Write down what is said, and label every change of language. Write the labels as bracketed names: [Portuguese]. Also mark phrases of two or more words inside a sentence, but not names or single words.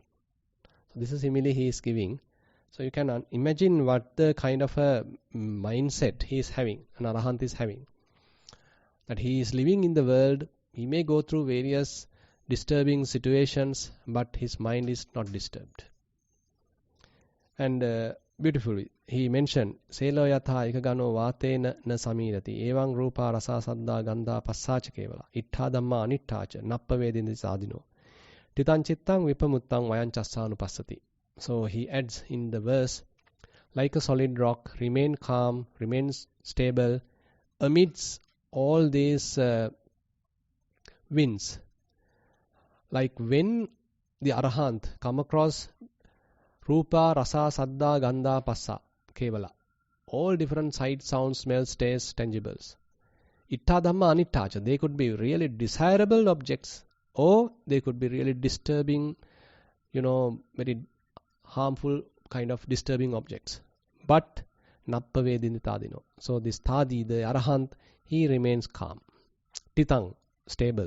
[English] So this is simile he is giving. So you can imagine what the kind of a mindset he is having, an arahant is having. That he is living in the world, he may go through various disturbing situations, but his mind is not disturbed. And beautifully, he mentioned, [Pali] Selo yatha ikagano vatena na samirati, evang rupa rasa saddha gandha passacha kevala, ittha dhamma anittacha, nappa vedindi sadino, titan chittang vipamuttang vayanchassanupassati. [English] So he adds in the verse, like a solid rock, remain calm, remains stable, amidst all these winds. Like when the arahant come across [Pali] rupa, rasa, saddha, gandha, passa, kevala, [English] all different sight, sounds, smells, tastes, tangibles. [Pali] Itta dhamma anittacha, [English] they could be really desirable objects, or they could be really disturbing, very harmful kind of disturbing objects. But [Pali] nappa vedini tadino. [English] So this tadi, the arahant, he remains calm. Titang, stable.